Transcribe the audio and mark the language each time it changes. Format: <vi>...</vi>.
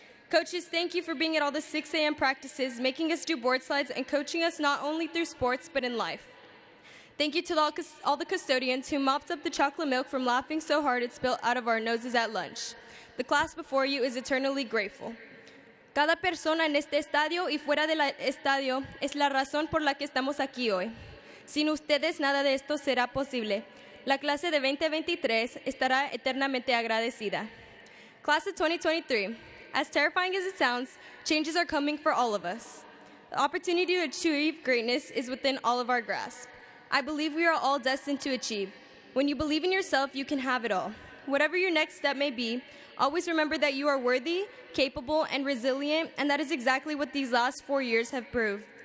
<en>Coaches, thank you for being at all the 6 a.m. practices, making us do board slides, and coaching us not only through sports, but in life. Thank you to all the custodians who mopped up the chocolate milk from laughing so hard it spilled out of our noses at lunch. The class before you is eternally grateful.</en> <es>Cada persona en este estadio y fuera del estadio es la razón por la que estamos aquí hoy. Sin ustedes nada de esto será posible. La clase de 2023 estará eternamente agradecida.</es> <en>Class of 2023, as terrifying as it sounds, changes are coming for all of us. The opportunity to achieve greatness is within all of our grasp. I believe we are all destined to achieve. When you believe in yourself, you can have it all. Whatever your next step may be, always remember that you are worthy, capable, and resilient, and that is exactly what these last 4 years have proved.</en>